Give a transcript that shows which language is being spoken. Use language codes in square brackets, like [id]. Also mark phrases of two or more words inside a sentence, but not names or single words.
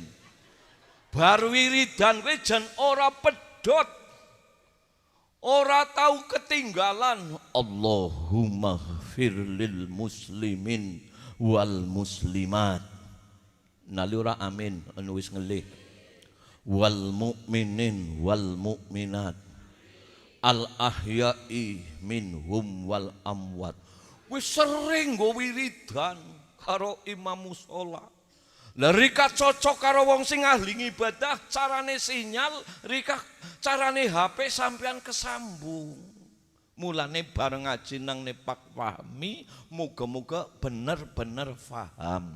[jv] Bar wiridan kowe jan ora pedhot. Ora tahu ketinggalan. [ar] اللهم اغفر للمسلمين والمسلمات. [jv] Nali ora amin anu wis ngelih. [ar] والمؤمنين والمؤمنات. الأحياء منهم والأموات. [jv] Wis sering go wiridan karo imam mushola. Lah rika cocok karo wong sing ahli ibadah, carane sinyal, rika carane HP sampean kesambung. Mulane bareng ngaji nang nepak pahami, muga-muga bener-bener paham.